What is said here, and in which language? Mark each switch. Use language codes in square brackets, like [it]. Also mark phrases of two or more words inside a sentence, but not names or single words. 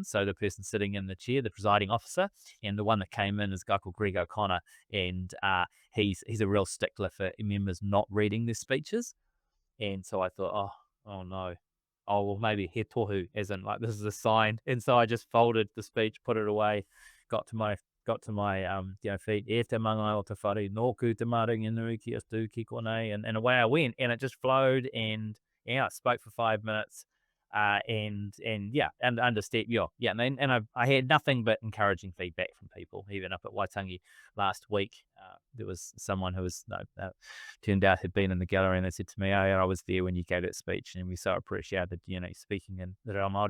[en] So the person sitting in the chair, the presiding officer, and the one that came in is a guy called Greg O'Connor, and he's a real stickler for members not reading their speeches. And so I thought, oh no. Oh, well, maybe he tohu, as in like this is a sign. And so I just folded the speech, put it away, got to my feet. [mi] E te mangai o te whare, nōku te maringa nui ki atu ki konei, [en] and away I went, and it just flowed, and I spoke for 5 minutes, and understand, and I had nothing but encouraging feedback from people, even up at Waitangi last week. There was someone who was turned out had been in the gallery, and they said to me, "Oh, yeah, I was there when you gave that speech, and we so appreciated speaking in the [mi] Reo Māori."